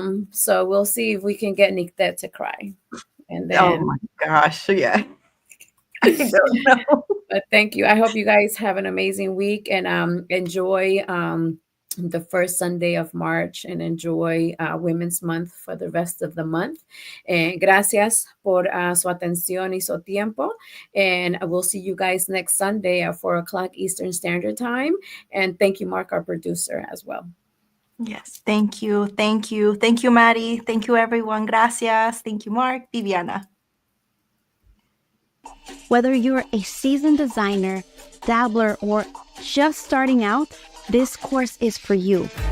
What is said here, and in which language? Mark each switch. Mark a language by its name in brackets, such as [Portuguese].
[English] So we'll see if we can get Nicte to cry. And Oh then, my gosh, yeah. I don't know. but thank you. I hope you guys have an amazing week, and enjoy the first Sunday of March, and enjoy Women's Month for the rest of the month. [Spanish] Gracias por su atención y su tiempo. [English] And I will see you guys next Sunday at 4 o'clock Eastern Standard Time. And thank you, Mark, our producer, as well. Yes, thank you. Thank you. Thank you, Maddie. Thank you, everyone. Gracias. Thank you, Mark. Viviana. Whether you're a seasoned designer, dabbler, or just starting out, this course is for you.